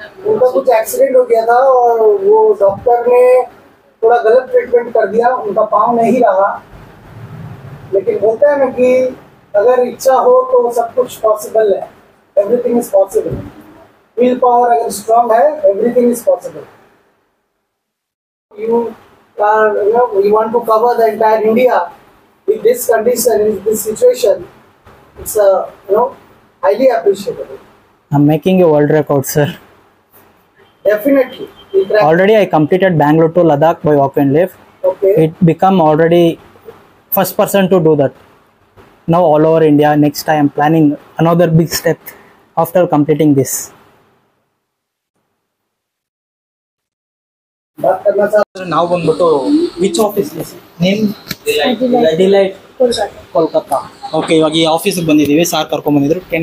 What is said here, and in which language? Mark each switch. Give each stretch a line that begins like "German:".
Hindi: उनका कुछ एक्सीडेंट हो गया था और वो डॉक्टर ने तो थोड़ा गलत ट्रीटमेंट कर दिया, उनका पाँव नहीं रहा। लेकिन बोलते हैं ना कि अगर इच्छा हो तो सब कुछ पॉसिबल है,
English: Everything is possible. Will power अगर strong है, everything is possible. You want to cover the entire India with this condition, in this situation. It's highly appreciable. I'm making a world record, sir. Definitely. Already I completed Bangalore to Ladakh by walk and lift. Okay. It become already first person to do that. Now all over India. Next I am planning another big step after completing this.
Hindi: बात करना चाहता
Kannada: ನಾವು ಬಂದ್ಬಿಟ್ಟು
English: which office name
Kannada: delight Kolkata. Okay, ಇವಾಗ ಈ ಆಫೀಸಿಗೆ ಬಂದಿದ್ದೀವಿ, sir ಕರ್ಕೊಂಡ್ ಬಂದಿದ್ರು.